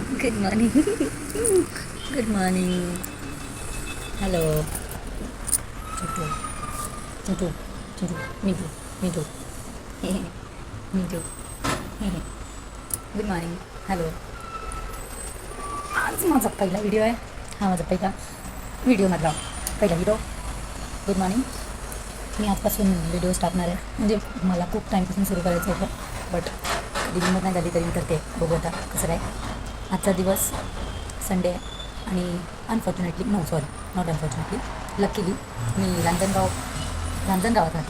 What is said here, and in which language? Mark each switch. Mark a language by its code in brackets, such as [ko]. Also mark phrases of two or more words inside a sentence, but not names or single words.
[en] Good morning. Good morning. Hello. Chutu. Chutu. Chutu. Me too. Me too. Me too. Good morning. Hello. [mr] आज माझा पहिला व्हिडिओ आहे. हा माझा पहिला व्हिडिओमधला पहिला व्हिडिओ. [en] Good morning. [mr] मी आजपासून व्हिडिओज टाकणार आहे. म्हणजे मला खूप टाईमपासून सुरू करायचं होतं, बट कधी हिंमत नाही झाली तरी मी करते. बघू आता कसं काय. आजचा दिवस संडे आहे आणि [en] unfortunately not unfortunately luckily [mr] मी रांजणगावात राहते.